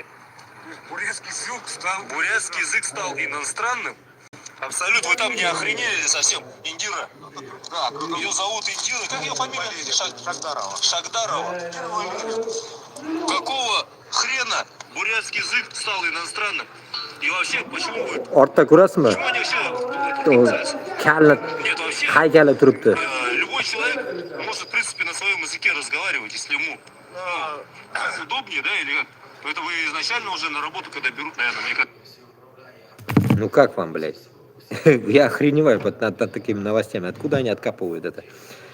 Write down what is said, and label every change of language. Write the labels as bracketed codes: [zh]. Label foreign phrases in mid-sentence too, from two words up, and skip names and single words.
[ru] Бурятский язык стал иностранным. Абсолют, вы там не охренели совсем? Индира. Да, ее зовут Индира. Как ее фамилия? Шагдарова. Какого хрена бурятский язык стал иностранным? И вообще, почему вы... [uz] Ortda ko'rasizmi? [ru] Почему они вообще... [uz] Kalni [ru] Нет, вообще... [uz] haykali turibdi. [ru] Любой человек может, в принципе, на своем языке разговаривать, если ему удобнее, да, или как? Это вы изначально уже на работу, когда берут, наверное, мне как... Ну как вам, блядь? Я охреневаю над такими новостями. Откуда они откапывают это?